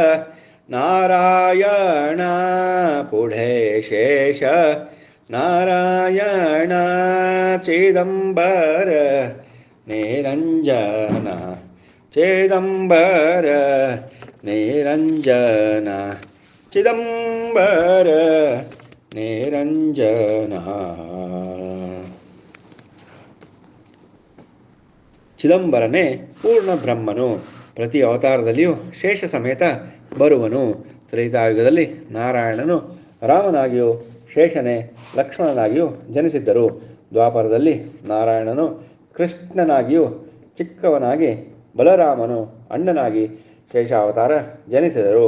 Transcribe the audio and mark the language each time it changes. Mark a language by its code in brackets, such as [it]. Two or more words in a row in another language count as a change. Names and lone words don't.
[mr] नारायण पुढे शेष नारायण चिदंबर निरंजन चिदंबर निरंजन चिदंबर निरंजन [kn] ಚಿದಂಬರನೇ ಪೂರ್ಣ ಬ್ರಹ್ಮನು. ಪ್ರತಿ ಅವತಾರದಲ್ಲಿಯೂ ಶೇಷ ಸಮೇತ ಬರುವನು. ತ್ರೇತಾಯುಗದಲ್ಲಿ ನಾರಾಯಣನು ರಾಮನಾಗಿಯೂ ಶೇಷನೇ ಲಕ್ಷ್ಮಣನಾಗಿಯೂ ಜನಿಸಿದ್ದರು. ದ್ವಾಪರದಲ್ಲಿ ನಾರಾಯಣನು ಕೃಷ್ಣನಾಗಿಯೂ ಚಿಕ್ಕವನಾಗಿ ಬಲರಾಮನು ಅಣ್ಣನಾಗಿ ಶೇಷಾವತಾರ ಜನಿಸಿದರು.